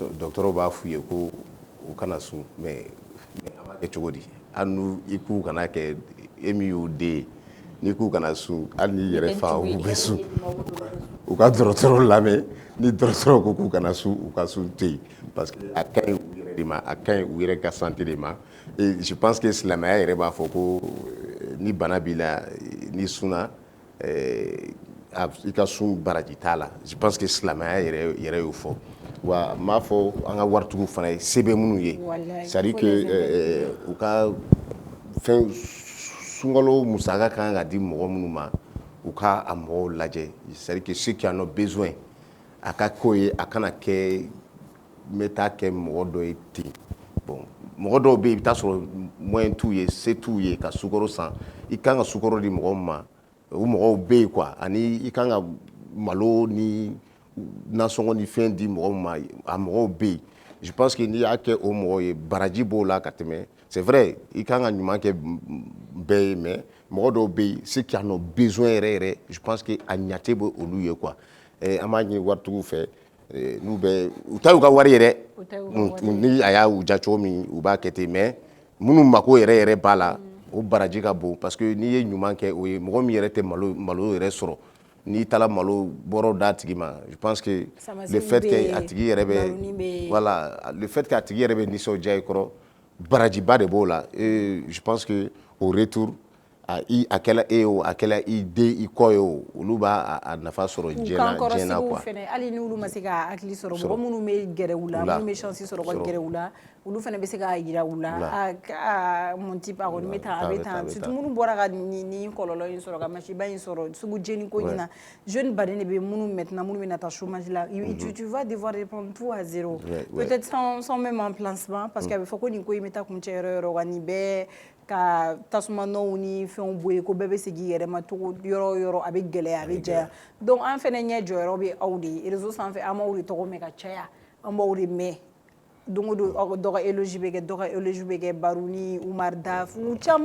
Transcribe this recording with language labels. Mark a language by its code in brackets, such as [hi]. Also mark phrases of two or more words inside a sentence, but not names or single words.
[bm] dɔgɔtɔrɔw b'a f'u ye ko u kana sun mais an b'a kɛ cogo di hali n'u i k'u kana kɛ e min y'u den ye n'i k'u kana sun hali n'i yɛrɛ fa u bɛ sun u ka dɔgɔtɔrɔ lamɛn ni dɔgɔtɔrɔ ko k'u kana sun u ka sun te yen [fr] parce que [bm] a ka ɲi u yɛrɛ de ma a ka ɲi u yɛrɛ ka santé de ma [fr] et je pense que [bm] silamɛya yɛrɛ b'a fɔ ko ni bana b'i la n'i sunna i ka sun baraji t'a la [fr] je pense que [bm] silamɛya yɛrɛ y'o fɔ wa n b'a fɔ an ka waritigiw fana ye se bɛ minnu ye [fr] c'est à dire que [bm] u ka fɛn sunkalo musaka kan ka di mɔgɔ minnu ma u ka a mɔgɔw lajɛ [fr] c'est à dire que ceux qui en ont besoin [bm] a ka k'o ye a kana kɛ n bɛ taa kɛ mɔgɔ dɔ ye ten bon mɔgɔ dɔw bɛ yen i bɛ taa sɔrɔ moyen t'u ye se t'u ye ka sukaro san i kan ka sukaro di mɔgɔ min ma o mɔgɔw bɛ yen quoi ani i kan ka malo ni nasɔngɔ ni fɛn di mɔgɔ min ma a mɔgɔw bɛ yen [fr] je pense que [bm] n'i y'a kɛ o mɔgɔ ye baraji b'o la ka tɛmɛ [fr] c'est vrai [bm] i kan ka ɲuman kɛ bɛɛ ye mais mɔgɔ dɔw bɛ yen [fr] ceux qui en ont besoin [bm] yɛrɛ [fr] je pense que [bm] a ɲate bɛ olu ye quoi an b'a ɲini waritigiw fɛ n'u bɛ u ta y'u ka wari ye dɛ ni a y'a u ja cogo min u b'a kɛ ten mais minnu mako yɛrɛ b'a la o baraji ka bon [fr] parce que [bm] n'i ye ɲuman kɛ o ye mɔgɔ min yɛrɛ tɛ malo yɛrɛ sɔrɔ n'i taara malo bɔrɔ d'a tigi ma [fr] je pense que le fait que [bm] a tigi yɛrɛ bɛ [fr] voilà le fait que [bm] a tigi yɛrɛ bɛ nisɔndiya i kɔrɔ barajiba de b'o la [fr] et je pense que au retour [bm] a kɛla e ye o a kɛla i den i kɔ ye o olu b'a nafa sɔrɔ diɲɛ na quoi hali n'olu ma se ka hakili sɔrɔ mɔgɔ minnu bɛ gɛrɛ u la minnu bɛ chance sɔrɔ ka gɛrɛ u la olu fana bɛ se k'a jira u la [fr] mon type [bm] a kɔni bɛ tan a bɛ tan surtout minnu bɔra ka nin kɔlɔlɔ in sɔrɔ ka masiba in sɔrɔ sugu jeni ko in na jeune baden de bɛ minnu maintenant minnu bɛ na taa chômage la tu [fr] vas devoir reprendre tout à zéro peut-être sans même emplacement parce que [bm] a bɛ fɔ ko nin ko in bɛ taa kuncɛ yɔrɔ yɔrɔ wa nin bɛɛ ka tasumanaw ni fɛnw bɔ yen ko bɛɛ bɛ segin i yɛrɛ ma cogo yɔrɔ o yɔrɔ a bɛ gɛlɛya a bɛ jɛya donc an fana ɲɛ jɔyɔrɔ bɛ aw de ye réseau sanfɛ an b'aw de tɔgɔ mɛn ka caya an b'aw de mɛn don o don dɔ ka éloge bɛ kɛ dɔ ka éloge bɛ kɛ Baruni Umar Daf caman